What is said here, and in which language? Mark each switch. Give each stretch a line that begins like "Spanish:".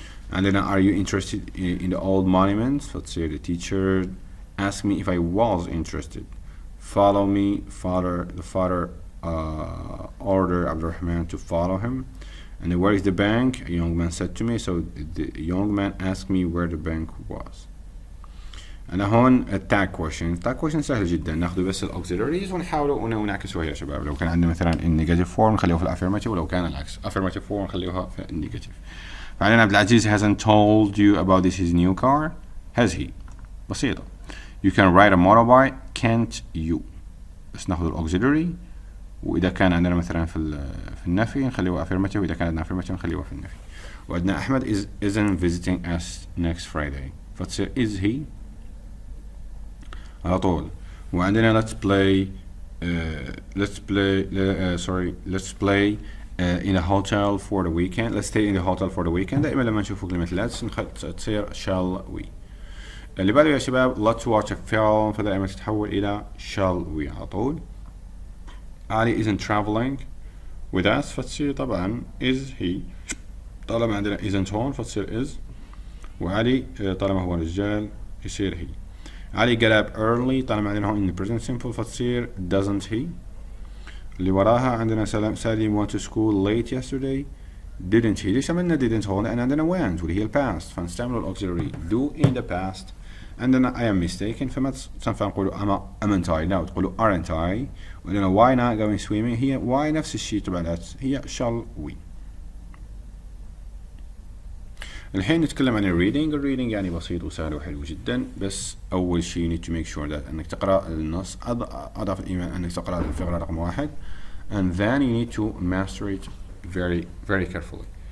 English: And then are you interested in the old monuments? Let's say the teacher asked me if I was interested. Follow me, the father ordered Abdurrahman to follow him. And then where is the bank? A young man said to me. So the young man asked me where the bank was.
Arabic: أنا هون التاج كويشن. التاج كويشن سهل جدا، ناخذ بس الأوكسيلاريز ونحاول ونعكسه يا شباب. لو كان عندنا مثلا النيجاتيف فورم نخليه في الأفيرماتيف، ولو كان العكس affirmative فورم نخليها في النيجاتيف. فعندنا
English: عبد العزيز hasn't told you about this his new car. has he؟
Arabic: بسيطة.
English: You can ride a motorbike can't you؟
Arabic: بس ناخذ الأوكسيلاري، وإذا كان عندنا مثلا في النفي نخليه affirmative، وإذا كان عندنا affirmative نخليه في النفي. وعندنا
English: أحمد isn't visiting us next Friday،
Arabic: فتصير
English: is he
Arabic: على طول. وعندنا
English: let's play in a hotel for the weekend. let's stay in the hotel for the weekend.
Arabic: دائما لما نشوف كلمة let's تصير shall we. اللي بعده يا شباب
English: let's watch a film،
Arabic: فدائما تتحول إلى shall we على طول.
English: علي isn't traveling with us،
Arabic: فتصير طبعا
English: is he.
Arabic: طالما عندنا isn't هون فتصير is، وعلي طالما هو رجال يصير he.
English: علي get up early،
Arabic: طالما عندنا هون
English: in the present simple
Arabic: فتصير
English: doesn't he.
Arabic: اللي وراها عندنا
English: سالم went to school late yesterday didn't he.
Arabic: ليش عملنا didn't هون؟ لأن عندنا went واللي هي الpast، فنستعمل الauxiliary
English: do in the past.
Arabic: عندنا
English: I am mistaken،
Arabic: فما تنفع نقولوا
English: amn't I،
Arabic: لا تقولوا
English: aren't I.
Arabic: وعندنا
English: why not going swimming، هي why
Arabic: نفس الشيء تبع هي
English: shall we.
Arabic: الحين نتكلم عن الريدنج يعني بسيط وسهل وحلو جدا، بس أول شيء
English: need to make sure that
Arabic: أنك تقرأ النص، أضعف الإيمان أنك تقرأ الفقرة رقم 1
English: and then you need to master it very very carefully.